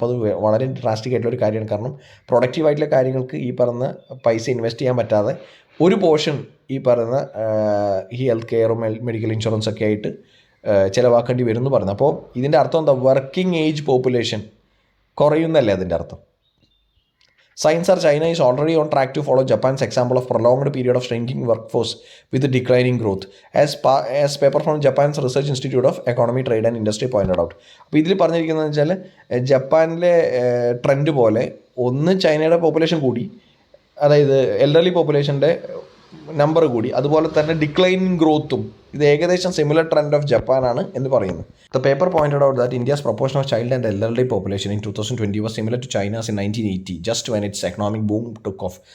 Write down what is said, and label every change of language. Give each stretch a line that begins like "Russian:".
Malayalam: അപ്പോൾ അത് വളരെ ഡ്രാസ്റ്റിക് ആയിട്ടുള്ളൊരു കാര്യമാണ്. കാരണം പ്രൊഡക്റ്റീവായിട്ടുള്ള കാര്യങ്ങൾക്ക് ഈ പറഞ്ഞ പൈസ ഇൻവെസ്റ്റ് ചെയ്യാൻ പറ്റാതെ ഒരു പോർഷൻ ഈ പറയുന്ന ഈ ഹെൽത്ത് കെയറും മെഡിക്കൽ ഇൻഷുറൻസ് ഒക്കെ ആയിട്ട് ചിലവാക്കേണ്ടി വരും എന്ന് പറയുന്നത്. അപ്പോൾ ഇതിൻ്റെ അർത്ഥം എന്താ? വർക്കിംഗ് ഏജ് പോപ്പുലേഷൻ കുറയുന്നല്ലേ അതിൻ്റെ അർത്ഥം.
English: Science or China is already on track to follow Japan's example of prolonged period of shrinking workforce with declining growth, as paper from Japan's Research Institute of Economy, Trade and Industry pointed out.
Malayalam: അപ്പോൾ ഇതിൽ പറഞ്ഞിരിക്കുന്നത് വെച്ചാൽ ജപ്പാനിലെ trend പോലെ ഒന്ന് ചൈനയുടെ population കൂടി, അതായത് എൽഡർലി പോപ്പുലേഷൻ്റെ നമ്പർ കൂടി, അതുപോലെ തന്നെ ഡിക്ലൈനിങ് ഗ്രോത്തും ഇത് ഏകദേശം സിമിലർ ട്രെൻഡ് ഓഫ് ജപ്പാനാണ് എന്ന് പറയുന്നു.
English: The paper pointed out that India's proportion of child and elderly population in 2020 was similar to China's in 1980 just when its economic boom took off.